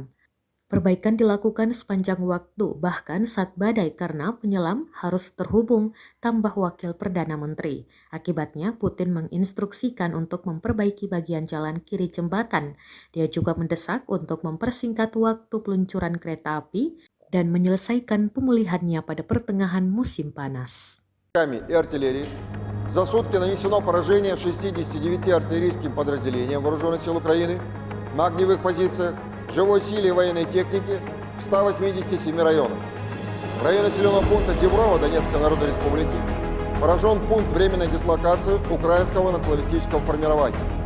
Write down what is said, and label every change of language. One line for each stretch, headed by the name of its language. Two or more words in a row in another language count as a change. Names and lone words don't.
Indonesian: Perbaikan dilakukan sepanjang waktu, bahkan saat badai karena penyelam harus terhubung, tambah Wakil Perdana Menteri. Akibatnya, Putin menginstruksikan untuk memperbaiki bagian jalan kiri jembatan. Dia juga mendesak untuk mempersingkat waktu peluncuran kereta api dan menyelesaikan pemulihannya pada pertengahan musim panas.
Russian: И артиллерии. За сутки нанесено поражение 69 артиллерийским подразделениям Вооруженных сил Украины на огневых позициях, живой силе и военной технике в 187 районах. В районе населенного пункта Деброво Донецкой Народной Республики поражен пункт временной дислокации украинского националистического формирования.